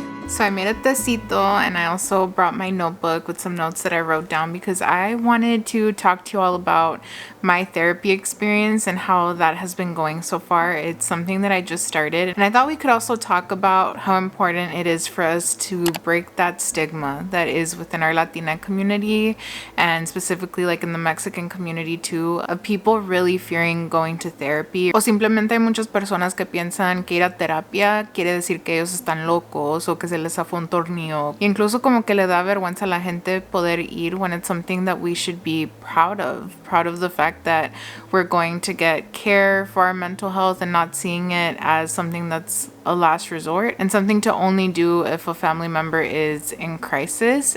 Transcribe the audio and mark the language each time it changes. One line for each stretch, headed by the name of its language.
English: So I made a tecito, and I also brought my notebook with some notes that I wrote down because I wanted to talk to you all about my therapy experience and how that has been going so far. It's something that I just started, and I thought we could also talk about how important it is for us to break that stigma that is within our Latina community, and specifically like in the Mexican community too, of people really fearing going to therapy.
Spanish: O simplemente hay muchas personas que piensan que ir a terapia quiere decir que ellos están locos o que se les zafó un tornillo. Incluso como que le da vergüenza a la gente poder ir
English: when it's something that we should be proud of the fact that we're going to get care for our mental health and not seeing it as something that's a last resort and something to only do if a family member is in crisis.